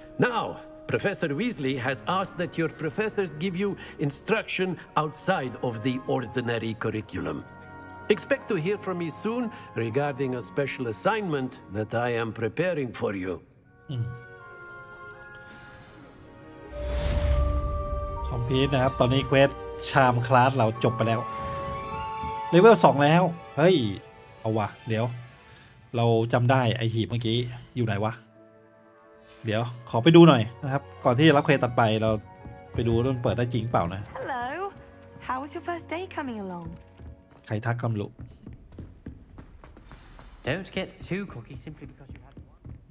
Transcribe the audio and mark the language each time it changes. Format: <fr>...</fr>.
<en>Now, Professor Weasley has asked that your professors give you instruction outside of the ordinary curriculum. Expect to hear from me soon regarding a special assignment that I am preparing for you.</en> <th>คอมพิวต์นะครับ ตอนนี้เควสชามคลาสเราจบไปแล้วเลเวล2แล้วเฮ้ยเอาวะเดี๋ยวเราจำได้ไอหีบเมื่อกี้อยู่ไหนวะเดี๋ยวขอไปดูหน่อยนะครับก่อนที่จะรับเควสตัดไปเราไปดูว่ามันเปิดได้จริงเปล่านะ</th> <en>Hello. How was your first day coming along?</en> <th>ใครทักคำลุ</th> <en>Don't get too cocky simply because you had one.</en>